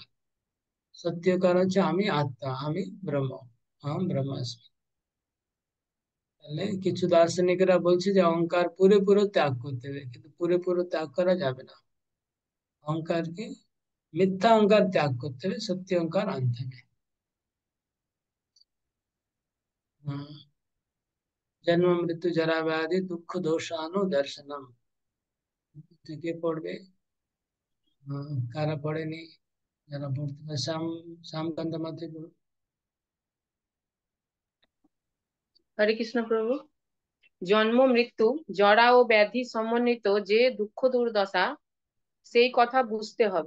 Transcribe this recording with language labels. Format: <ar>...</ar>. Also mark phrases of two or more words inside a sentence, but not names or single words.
<bn>সত্য অহংকার হচ্ছে আমি আত্মা, আমি ব্রহ্ম, ব্রহ্মাস্মি। তাহলে কিছু দার্শনিকরা বলছে যে অহংকার পুরোপুরি ত্যাগ করতে হবে, কিন্তু পুরোপুরি ত্যাগ করা যাবে না। অহংকারকে, মিথ্যা অহংকার ত্যাগ করতে হবে, সত্য অহংকার আনতে হবে।</bn> <sa>हाँ, जन्म मृत्यु जरा व्याधि दुख दोषानु दर्शनम।</sa> <bn>থেকে পড়বে। কারা পড়েনি, যারা পড়তে পারে শ্যামকান্ত মাথায় পড়ো। হরে কৃষ্ণ প্রভু। জন্ম মৃত্যু জরা ও ব্যাধি সমন্বিত যে দুঃখ দুর্দশা, সেই কথা বুঝতে হবে।</bn>